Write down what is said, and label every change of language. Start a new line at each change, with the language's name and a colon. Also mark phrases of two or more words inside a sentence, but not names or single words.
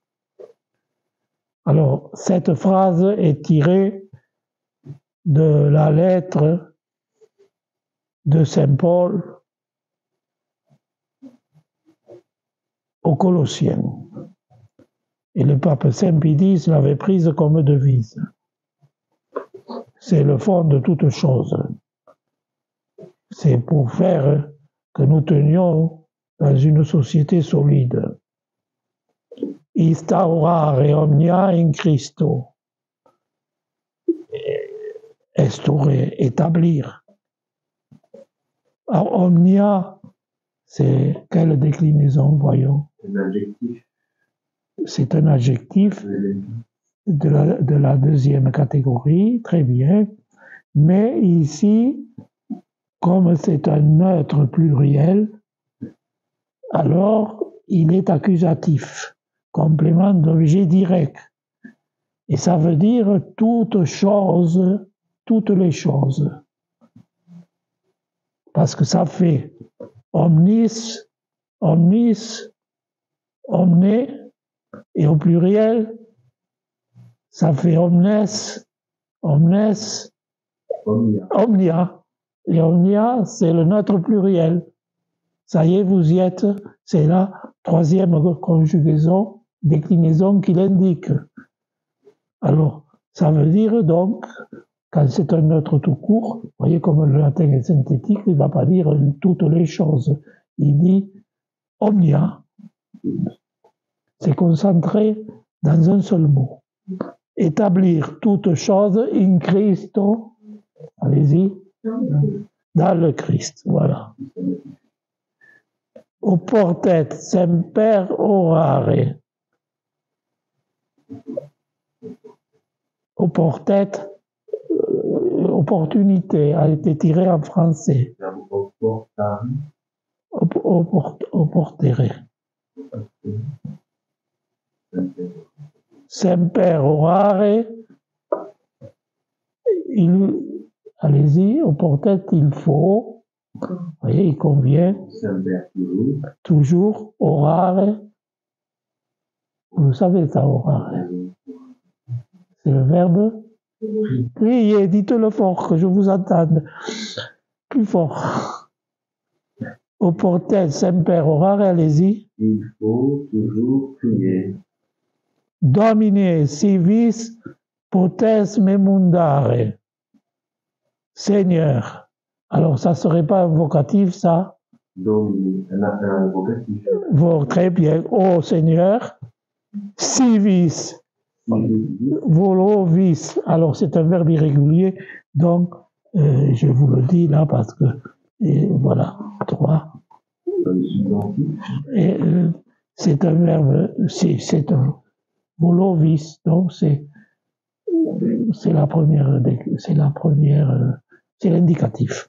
French: Alors, cette phrase est tirée de la lettre de Saint Paul aux Colossiens. Et le pape Saint Pidis l'avait prise comme devise. C'est le fond de toute chose. C'est pour faire que nous tenions dans une société solide.
Latin: Instaurare omnia in Christo.
French: Instaurer, établir. Alors, omnia, c'est quelle déclinaison, voyons? Un adjectif. C'est un adjectif de la deuxième catégorie, très bien. Mais ici, comme c'est un neutre pluriel, alors il est accusatif, complément d'objet direct. Et ça veut dire toute chose, toutes les choses. Parce que ça fait
Latin: omnis, omnis, omne,
French: et au pluriel, ça fait
Latin: omnes, omnes, omnia.
French: Et omnia, c'est le neutre pluriel. Ça y est, vous y êtes. C'est la troisième conjugaison, déclinaison qui l'indique. Alors, ça veut dire donc, quand c'est un neutre tout court, vous voyez comme le latin est synthétique, il ne va pas dire toutes les choses. Il dit omnia. C'est concentré dans un seul mot. Établir toute chose
Latin: in Christo,
French: allez-y, dans le Christ, voilà.
Latin: Oportet semper orare.
French: Oportet, opportunité, a été tiré en français. Oportere.
Latin: Semper orare.
French: Allez-y, oportet, il faut. Vous voyez, il convient. Toujours, orare. Vous savez ça, orare. C'est le verbe prier. Dites-le fort, que je vous entende. Plus fort.
Latin: Oportet semper orare,
French: allez-y. Il faut toujours prier.
Latin: Domine civis potes me mundare.
French: Seigneur. Alors, ça ne serait pas un vocatif, ça? Domine, un vocatif. Très bien. Oh Seigneur. Civis.
Latin: Volo vis.
French: Alors, c'est un verbe irrégulier. Donc, je vous le dis là parce que, voilà, 3. Et c'est un verbe, c'est un
Latin: volo vis.
French: Donc, c'est la première, c'est l'indicatif.